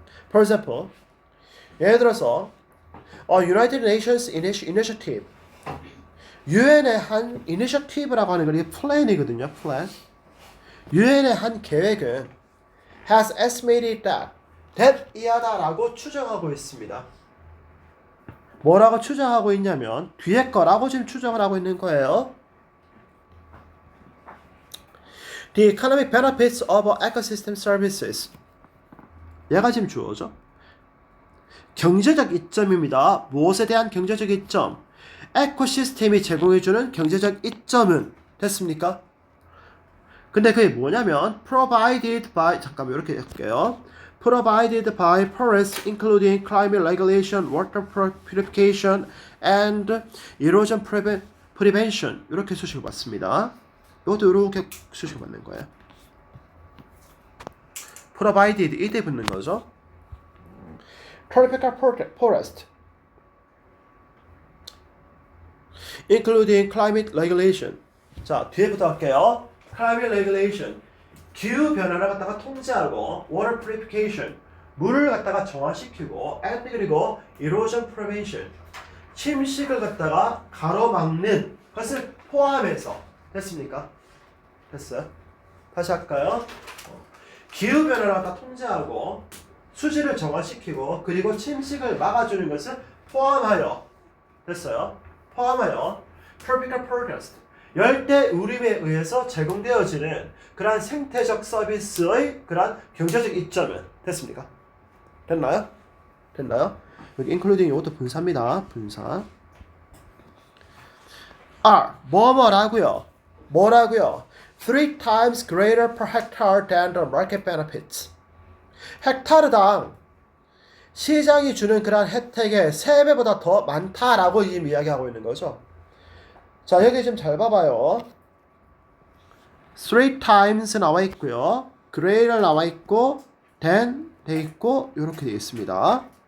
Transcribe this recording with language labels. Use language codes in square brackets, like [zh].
[en] For example, [ko] 예를 들어서 United Nations Initiative, 유엔의 한 이니셔티브라고 하는 건 이게 플랜이거든요. 플랜. 유엔의 한 계획은 [en] has estimated that [ko] 이하다라고 추정하고 있습니다. 뭐라고 추정하고 있냐면 뒤에 거라고 지금 추정을 하고 있는 거예요. [en] The economic benefits of ecosystem services, [ko] 얘가 지금 주어죠. 경제적 이점입니다. 무엇에 대한 경제적 이점? 에코시스템이 제공해주는 경제적 이점은, 됐습니까? 근데 그게 뭐냐면 [en] provided by, [ko] 잠깐만 이렇게 할게요. [en] provided by forests including climate regulation, water purification, and erosion prevention. [ko] 이렇게 수식을 받습니다. 이것도 이렇게 수식을 받는 거예요. provided 이때 붙는 거죠. [en] tropical forest including climate regulation. [ko] 자, 뒤에부터 할게요. [en] climate regulation. [ko] 기후 변화를 갖다가 통제하고 [en] water purification. [ko] 물을 갖다가 정화시키고 and 그리고 [en] erosion prevention. [ko] 침식을 갖다가 가로막는 것을 포함해서 됐습니까? 됐어요? 다시 할까요? 기후 변화를 갖다 통제하고 수질을 정화시키고 그리고 침식을 막아주는 것을 포함하여 됐어요? 포함하여 [en] tropical forest [ko] 열대 우림에 의해서 제공되어지는 그러한 생태적 서비스의 그러한 경제적 이점은 됐습니까? 됐나요? 됐나요? 여기 including 이것도 분사입니다. 분사. R 뭐라고요? 뭐라고요? [en] 3 times greater per hectare than the market benefits. [ko] 헥타르당 시장이 주는 그러한 혜택의 3배보다 더 많다라고 지금 이야기하고 있는 거죠. 자, 여기 좀 잘 봐봐요. [en] 3 times [ko] 나와 있고요. greater 나와 있고 than 돼 있고 이렇게 돼 있습니다.